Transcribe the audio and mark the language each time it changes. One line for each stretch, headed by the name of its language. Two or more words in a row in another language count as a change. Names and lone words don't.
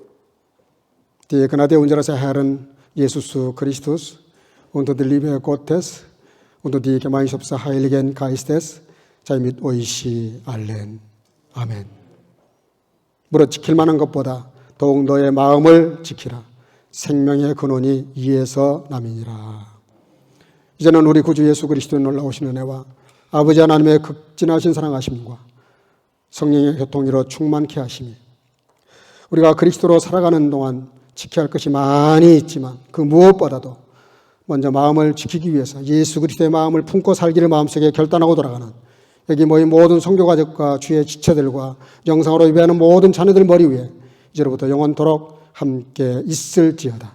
German: Die Gnade unseres Herrn Jesus Christus und die Liebe Gottes 오늘도 Gemeinschaft Heiligen Geistes sei mit euch allen Amen.
Korean: 무릇 지킬 만한 것보다 더욱 너의 마음을 지키라. 생명의 근원이 이에서 남이니라. 이제는 우리 구주 예수 그리스도의 놀라우신 은혜와 아버지 하나님의 극진하신 사랑하심과 성령의 교통으로 충만케 하심이 우리가 그리스도로 살아가는 동안 지켜야 할 것이 많이 있지만 그 무엇보다도 먼저 마음을 지키기 위해서 예수 그리스도의 마음을 품고 살기를 마음속에 결단하고 돌아가는 여기 모인 모든 성교가족과 주의 지체들과 영상으로 예배하는 모든 자녀들 머리 위에 이제로부터 영원토록 함께 있을지어다.